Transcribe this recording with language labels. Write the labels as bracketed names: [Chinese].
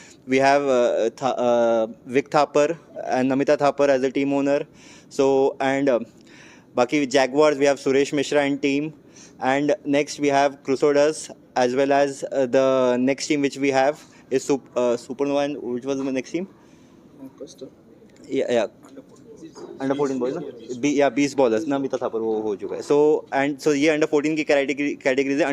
[English] We have Vik Thapar and Namita Thapar as a team owner. So and बाकी jaguars we have Suresh Mishra and team. And next we have Crusaders, as well as the next team which we have is Supernova. And which was the next team? Yeah. Under 14 boys, ना? [Hindi] Beast Ballers. Namita Thapar वो हो चुका है. So ये under 14 की categories है.